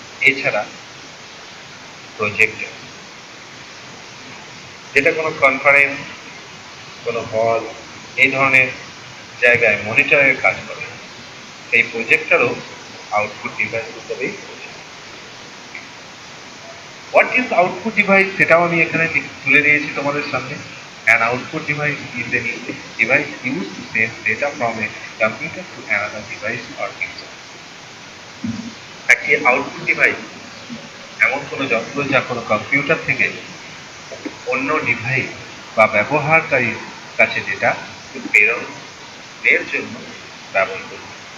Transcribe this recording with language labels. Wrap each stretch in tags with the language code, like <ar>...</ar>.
<bn>এছাড়া প্রজেক্টর, যেটা কোনো কনফারেন্স, কোনো হল এই ধরনের জায়গায় মনিটরের কাজ করে। এই প্রজেক্টরও আউটপুট ডিভাইস হিসেবেই।</bn> <en>what is output device</en> <bn>সেটাও আমি এখানে তুলে দিয়েছি তোমাদের সামনে।</bn> <en>An output device is a device used to send data from a computer to another device or user.</en> <bn>একটি আউটপুট ডিভাইস এমন কোনো যন্ত্র যা কোনো কম্পিউটার থেকে অন্য ডিভাইস বা ব্যবহারকারীর কাছে ডেটা প্রেরণের জন্য ব্যবহার করবে।</bn>